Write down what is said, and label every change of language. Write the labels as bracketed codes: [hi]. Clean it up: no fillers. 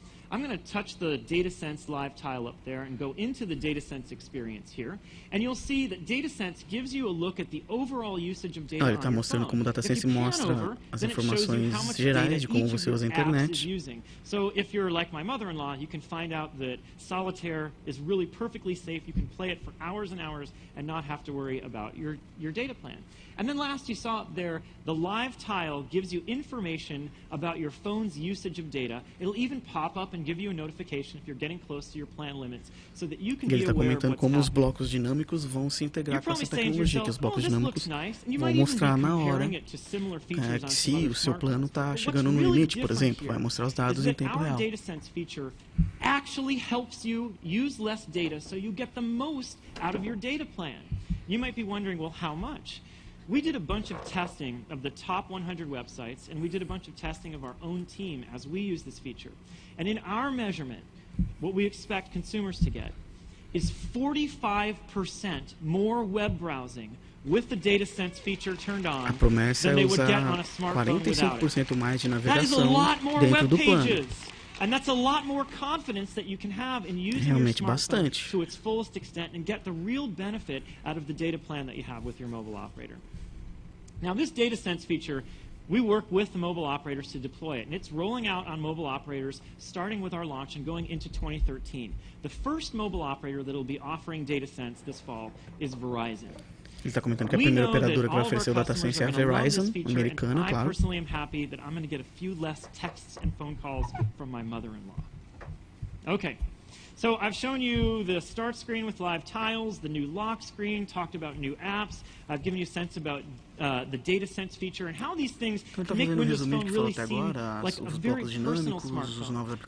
[en] I'm going to touch the DataSense live tile up there and go into the DataSense experience here. And you'll see that DataSense gives you a look at the overall usage of data on your phone. [pt] Ele está mostrando como o DataSense mostra as informações gerais de como você usa a internet. [en] So if you're like my mother-in-law, you can find out that Solitaire is really perfectly safe. You can play it for hours and hours and not have to worry about your data plan. And then last, you saw up there, the live tile gives you information about your phone's usage of data. It'll even pop up and give you a notification if you're getting close to your plan limits, so that you can be aware of what's happening. [pt] Ele está comentando como os blocos dinâmicos vão se integrar com essa tecnologia, que os blocos dinâmicos vão mostrar na hora se o seu plano está chegando no limite, por exemplo, vai mostrar os dados em tempo real. [en] DataSense feature actually helps you use less data so you get the most out of your data plan. You might be wondering, well, how much? We did a bunch of testing of the top 100 websites, and we did a bunch of testing of our own team as we use this feature. And in our measurement, what we expect consumers to get is 45% more web browsing with the DataSense feature turned on than they would get on a smartphone without it. That is a lot more web pages. And that's a lot more confidence that you can have in using your smartphone to its fullest extent and get the real benefit out of the data plan that you have with your mobile operator. Now, this DataSense feature, we work with the mobile operators to deploy it, and it's rolling out on mobile operators starting with our launch and going into 2013. The first mobile operator that will be offering DataSense this fall is Verizon. [pt] Ele está comentando que a primeira operadora que vai oferecer o DataSense é a Verizon, americana, claro. [en] I personally am happy that I'm going to get a few less texts and phone calls from my mother-in-law. Okay, so I've shown you the start screen with live tiles, the new lock screen, talked about new apps. I've given you a sense about the DataSense feature and how these things make Windows Phone really seem like a very personal smartphone.